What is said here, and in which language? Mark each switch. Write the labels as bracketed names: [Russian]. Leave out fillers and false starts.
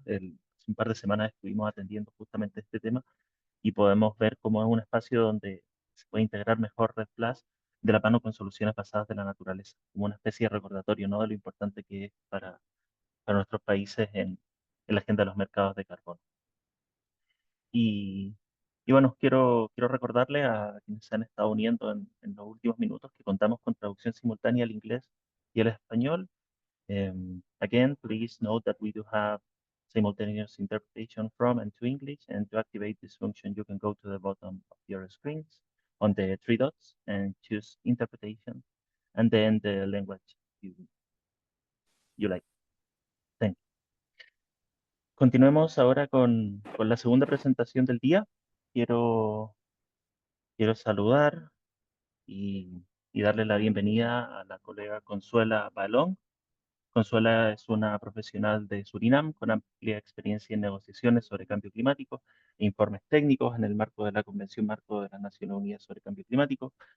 [Spanish] Hace un par de semanas estuvimos atendiendo justamente este tema y podemos ver cómo es un espacio donde se puede integrar mejor Red Plus de la mano con soluciones basadas de la naturaleza, como una especie de recordatorio, ¿no? De lo importante que es para nuestros países en la agenda de los mercados de carbono. Y, y bueno, quiero recordarle a quienes se han estado uniendo en los últimos minutos que contamos con traducción simultánea al inglés y al español. [English] Again, please note that we do have simultaneous interpretation from and to English, and to activate this function, you can go to the bottom of your screens on the three dots and choose interpretation, and then the language you like. Thank you. [Spanish] Continuemos ahora con la segunda presentación del día. Quiero, quiero saludar y darle la bienvenida a la colega Consuela Balón. Consuela es una profesional de Surinam con amplia experiencia en negociaciones sobre cambio climático e informes técnicos en el marco de la Convención Marco de las Naciones Unidas sobre Cambio Climático.